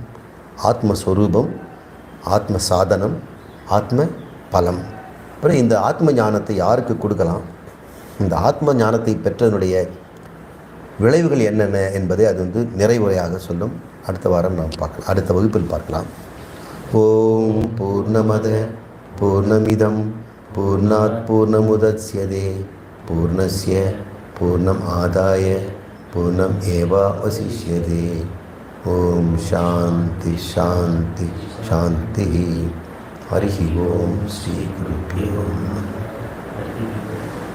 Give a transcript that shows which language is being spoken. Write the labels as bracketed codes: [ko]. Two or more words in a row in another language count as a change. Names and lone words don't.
[ta] ஆத்மஸ்வரூபம், ஆத்ம சாதனம், ஆத்ம பலம். அப்புறம் இந்த ஆத்ம ஞானத்தை யாருக்கு கொடுக்கலாம், இந்த ஆத்ம ஞானத்தை பெற்றதனுடைய விளைவுகள் என்னென்ன என்பதை அது நிறைவுரையாக சொல்லும். அடுத்த வாரம் நாம் பார்க்கலாம், அடுத்த வகுப்பில் பார்க்கலாம். [sa] ओं पूर्णमदः पूर्णमिदं पूर्णात् पूर्णमुदच्यते पूर्णस्य पूर्णम् आदाय पूर्णम् एवावशिष्यते. ओं शान्तिः शान्तिः शान्तिः. हरि ओं श्री गुरुभ्यो नमः.